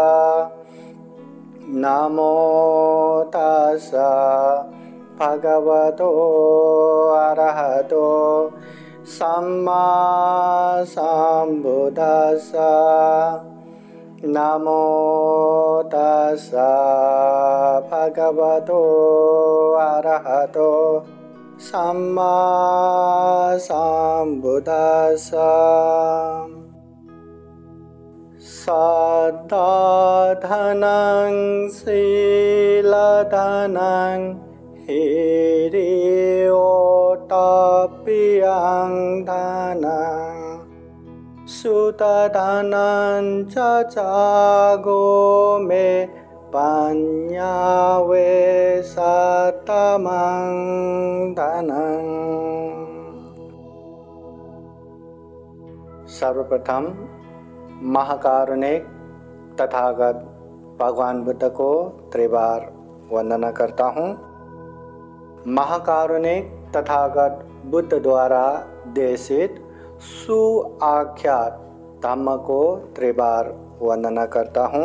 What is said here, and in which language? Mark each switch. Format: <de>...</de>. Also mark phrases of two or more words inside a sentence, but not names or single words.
<pi>नमो तस्सा भगवतो अरहतो सम्मा सम्बुद्दस्सा। नमो तस्सा भगवतो अरहतो सम्मा सम्बुद्दस्सा। सद्धाधनं शीलधनं हिरियोतप्यं धनं सुतधनं च जागो मे पञ्चवेशतमं धनं।</pi> <hi>सर्वप्रथम महाकारुणिक तथागत भगवान बुद्ध को त्रिबार वंदना करता हूँ। महाकारुणिक तथागत बुद्ध द्वारा देशित सुआख्यात धम्म को त्रिबार वंदना करता हूँ।</hi>